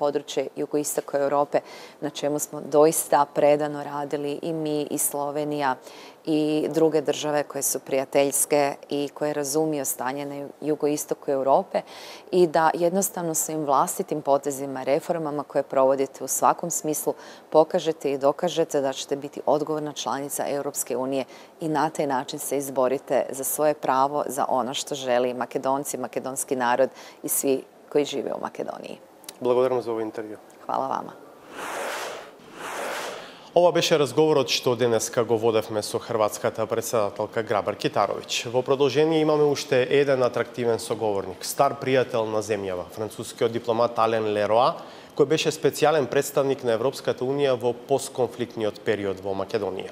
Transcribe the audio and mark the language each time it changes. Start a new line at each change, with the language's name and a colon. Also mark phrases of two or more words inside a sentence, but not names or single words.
Croatian: područje jugoistoka Europe, na čemu smo doista predano radili i mi i Slovenija i druge države koje su prijateljske i koje razumiju stanje na jugoistoku Europe i da jednostavno svojim vlastitim potezima, reformama koje provodite u svakom smislu pokažete i dokažete da ćete biti odgovorna članica Europske unije i na taj način se izborite za svoje pravo, za ono što želi Makedonci, makedonski narod i svi koji žive u Makedoniji.
Macedonian: Благодарам за овој интервју.
Croatian: Hvala vama.
Macedonian: Ова беше разговорот што денеска го водевме со хрватската претседателка Грабар Китаровиќ. Во продолжение имаме уште еден атрактивен соговорник, стар пријател на земјава, францускиот дипломат Ален Лероа, кој беше специјален представник на Европската унија во постконфликтниот период во Македонија.